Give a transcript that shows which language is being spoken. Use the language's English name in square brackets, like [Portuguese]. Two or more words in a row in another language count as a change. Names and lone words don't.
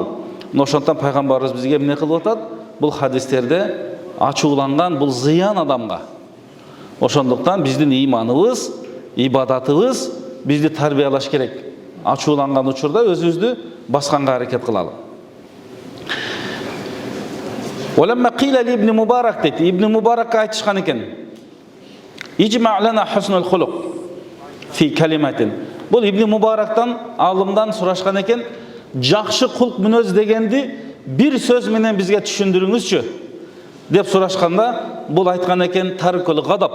[Kyrgyz] Ошондон пайгамбарыбыз бизге эмне кылып атат? Бул хадистерде ачууланган бул зыян адамга. Ошондуктан биздин ыйманыбыз, ибадатыбыз бизди тарбиялаш керек. Ачууланган учурда өзүбүздү басканга аракет кылалы. [Arabic] ولما قيل لابن مبارك [Kyrgyz] дейт, Ибн Мубарак айтышкан экен. [Arabic] اجمع لنا حسن الخلق في كلمة. [Kyrgyz] Бул Ибн Мубарактан, алымдан сурашкан экен, жакшы кулк мүнөз дегенди бир сөз менен бизге түшүндүрүңүзчү деп сурашканда, бул айткан экен [Arabic] ترك الغضب.